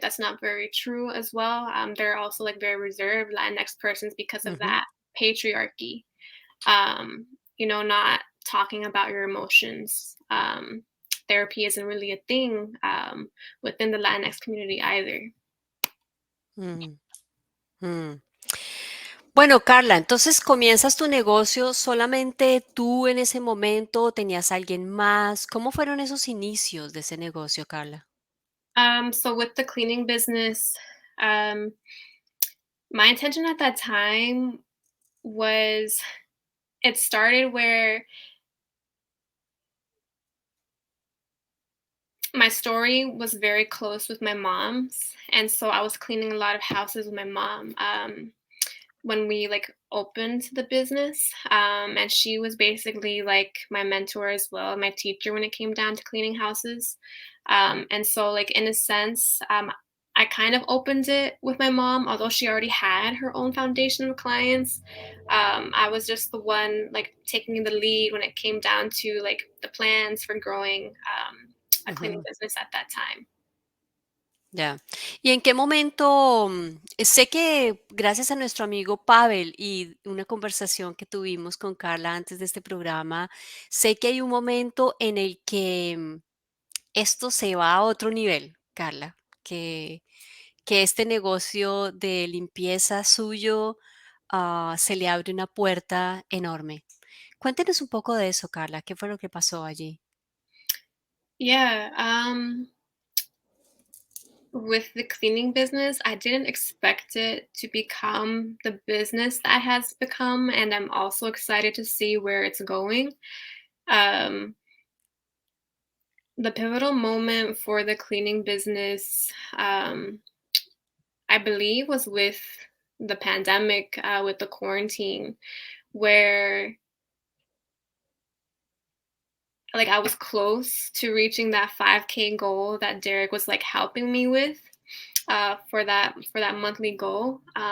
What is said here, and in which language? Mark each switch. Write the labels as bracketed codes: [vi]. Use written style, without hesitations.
[en] That's not very true as well. They're also like very reserved Latinx persons because of Ujú, that patriarchy. Um, not talking about your emotions. Therapy isn't really a thing within the Latinx community either. mm, mm. [es] Bueno, Carla, entonces comienzas tu negocio solamente tú en ese momento, o tenías alguien más. ¿Cómo fueron esos inicios de ese negocio, Carla? [en] So with the cleaning business, um, my intention at that time was it started where my story was very close with my mom's, and so I was cleaning a lot of houses with my mom when we like opened the business, and she was basically like my mentor as well, my teacher when it came down to cleaning houses. And so like in a sense, I kind of opened it with my mom, although she already had her own foundation of clients. I was just the one like taking the lead when it came down to like the plans for growing a cleaning Ujú, business at that time. [es] ya. ¿Y en qué momento? Sé que gracias a nuestro amigo Pavel y una conversación que tuvimos con Carla antes de este programa, sé que hay un momento en el que esto se va a otro nivel. Karla, que este negocio de limpieza suyo se le abre una puerta enorme. Cuéntenos un poco de eso, Karla. ¿Qué fue lo que pasó allí? [en] Yeah, with the cleaning business, I didn't expect it to become the business that has become, and I'm also excited to see where it's going. Um, the pivotal moment for the cleaning business, I believe, was with the pandemic, with the quarantine, where like I was close to reaching that 5K goal that Derek was like helping me with for that monthly goal.